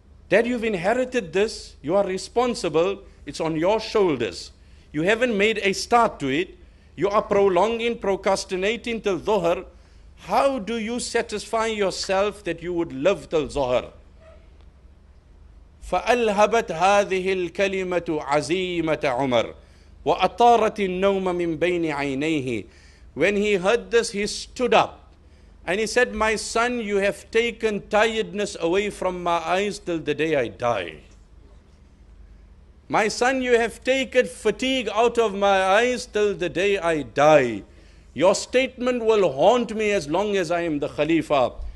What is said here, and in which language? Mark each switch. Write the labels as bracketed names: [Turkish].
[English] Dad, you've inherited this, you are responsible, it's on your shoulders. You haven't made a start to it, you are prolonging, procrastinating till Zohar. How do you satisfy yourself that you would live till Zohar? [Arabic] فألهبت هذه الكلمة عزيمة عمر وأطارت النوم من بين عينيه. [English] When he heard this, he stood up and he said, my son, you have taken tiredness away from my eyes till the day I die. My son, you have taken fatigue out of my eyes till the day I die. Your statement will haunt me as long as I am the Khalifa.